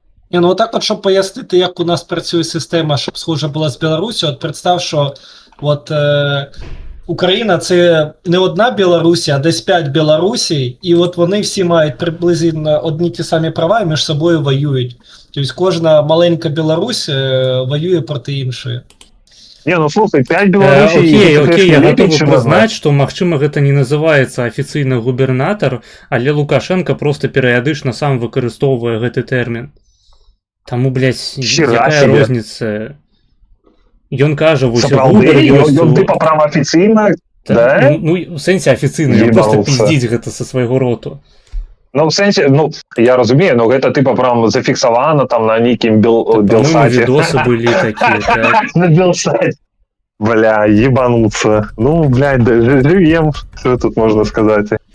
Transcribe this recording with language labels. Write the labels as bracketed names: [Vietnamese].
[Ukrainian] Не, ну отак от, щоб пояснити, як у нас працює система, щоб схожа була з Білорусі, от представ, що от Україна це не одна Білорусі, а десь 5 Білорусій, і от вони всі мають приблизно одні ті самі права і між собою воюють. Тобто кожна маленька Білорусь воює проти іншої. [Belarusian] Не, ну слухай, 5 Беларусей... Окей, я готовы прызнаць, што, магчыма, гэта не называецца афіцыйна губернатар, але Лукашенко просто перыядычна сам выкарыстоўвае гэты тэрмін. Таму, блядь, якая розніца? Ён кажа, вось губер ёсць... Ён тыпа права афіцыйна, да? Ну, у сэнсе афіцыйна, ён просто пиздзіць гэта са свайго роту. Ну, в сэнсе, ну, я разумею, но гэта тыпа прям зафіксавана там на нейкім белсаце. По-моему, відосы былі такія, так? На белсаце. Бля, ебануться. [Russian] Ну, блядь, живем, что тут можно сказать.